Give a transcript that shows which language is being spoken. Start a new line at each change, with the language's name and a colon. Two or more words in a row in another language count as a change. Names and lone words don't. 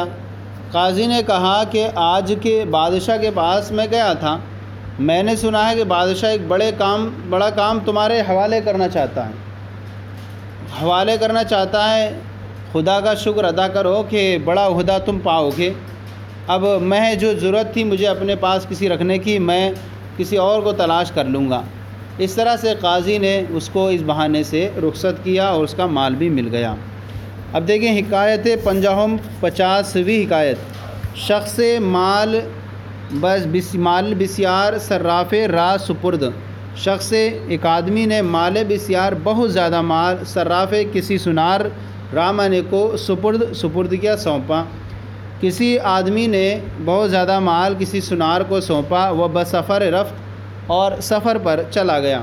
Urdu: قاضی نے کہا کہ آج کے بادشاہ کے پاس میں گیا تھا، میں نے سنا ہے کہ بادشاہ ایک بڑا کام تمہارے حوالے کرنا چاہتا ہے، خدا کا شکر ادا کرو کہ بڑا عہدہ تم پاؤ گے۔ اب میں جو ضرورت تھی مجھے اپنے پاس کسی رکھنے کی، میں کسی اور کو تلاش کر لوں گا۔ اس طرح سے قاضی نے اس کو اس بہانے سے رخصت کیا اور اس کا مال بھی مل گیا۔ اب دیکھیں حکایت 50ویں حکایت۔
Persian: شخص مال بسیار صراف را سپرد۔
Urdu: شخص ایک آدمی نے
Persian: مال بسیار
Urdu: بہت زیادہ مال صراف کسی سنار رامانے کو سپرد کیا، سونپا۔ کسی آدمی نے بہت زیادہ مال کسی سنار کو سونپا، وہ
Persian: بسفر رفت
Urdu: اور سفر پر چلا گیا۔